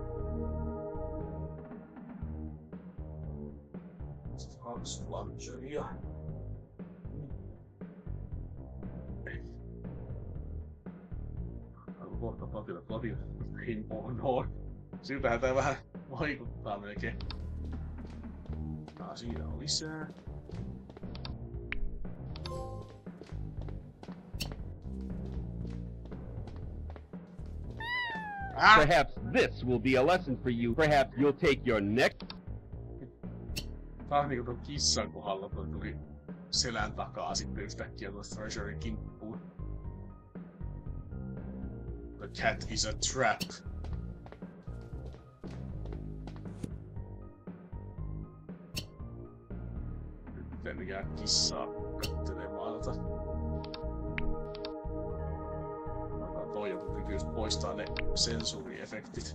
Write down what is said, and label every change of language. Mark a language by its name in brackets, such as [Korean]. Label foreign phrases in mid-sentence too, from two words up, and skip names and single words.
[Finnish] 2 Plungeria. Aivan kohta platina. [English] Game on. [Finnish] Siltähän tää vähän vaikuttaa melkein. Siinä on lisää. [English] Perhaps this will be a lesson for you. Perhaps you'll take your next... [Finnish] Tää on niinku tuon kissan kohdalla, toi tuli selän takaa sitten yhtäkkiä tuosta Treasurein kimppuun. [English] The cat is a trap. [Finnish] Nyt en jää kissaa kattelemaan tota. Toi joku kyky just poistaa ne sensuuriefektit.